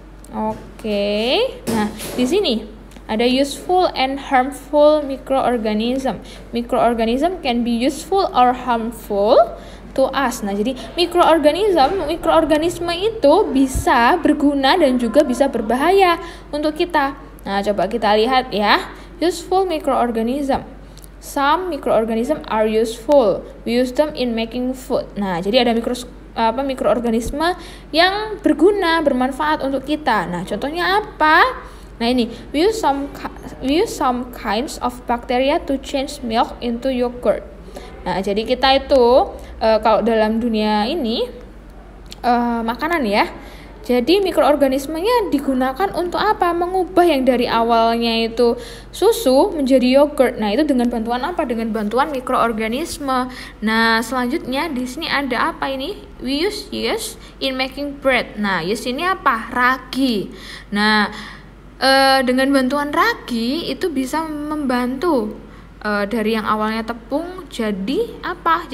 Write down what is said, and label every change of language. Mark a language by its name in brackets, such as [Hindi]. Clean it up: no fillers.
[Indonesian] Oke. Nah, di sini ada [English] useful and harmful microorganism. Microorganism can be useful or harmful to us. [Indonesian] Nah, jadi mikroorganisme itu bisa berguna dan juga bisa berbahaya untuk kita. Nah, coba kita lihat ya. Useful microorganism. [English] Some microorganism are useful. We use them in making food. [Indonesian] Nah, jadi ada mikroorganisme yang berguna, bermanfaat untuk kita. Nah, contohnya apa? [English] Nah, ini we use some kinds of bacteria to change milk into yogurt. [Indonesian] Nah, jadi kita itu kalau dalam dunia ini makanan ya. Jadi mikroorganismenya digunakan untuk apa? Mengubah yang dari awalnya itu susu menjadi yogurt. Nah, itu dengan bantuan apa? Dengan bantuan mikroorganisme. Nah, selanjutnya di sini ada apa ini? [English] We use yeast in making bread. [Indonesian] Nah, yeast ini apa? Ragi. Nah, dengan bantuan ragi itu bisa membantu dari yang awalnya tepung jadi apa?